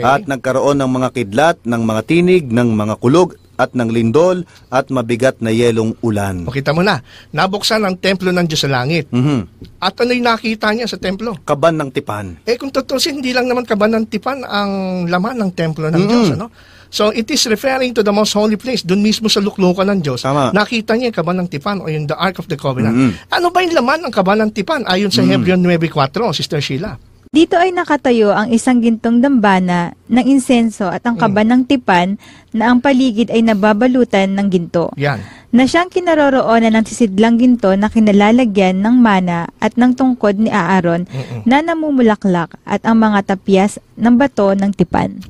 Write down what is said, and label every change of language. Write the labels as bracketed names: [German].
[Filipino] At nagkaroon ng mga kidlat, ng mga tinig, ng mga kulog, at ng lindol, at mabigat na yelong ulan. O kita mo na, nabuksan ang templo ng Diyos sa langit. At ano'y nakita niya sa templo? Kaban ng tipan. Kung tutusin, hindi lang naman kaban ng tipan ang laman ng templo ng Diyos. Ano? [English] So, it is referring to the most holy place. [Filipino] Doon mismo sa luklukan ng Diyos. Tama. Nakita niya yung kaban ng tipan o yung [English] the Ark of the Covenant. [Filipino] Ano ba yung laman ng kaban ng tipan? Ayon sa Hebrew 9:4, Sister Sheila. Dito ay nakatayo ang isang gintong dambana ng insenso at ang kaban ng tipan na ang paligid ay nababalutan ng ginto. Yan. Na siyang kinaroroonan ng sisidlang ginto na kinalalagyan ng mana at ng tungkod ni Aaron na namumulaklak at ang mga tapyas ng bato ng tipan.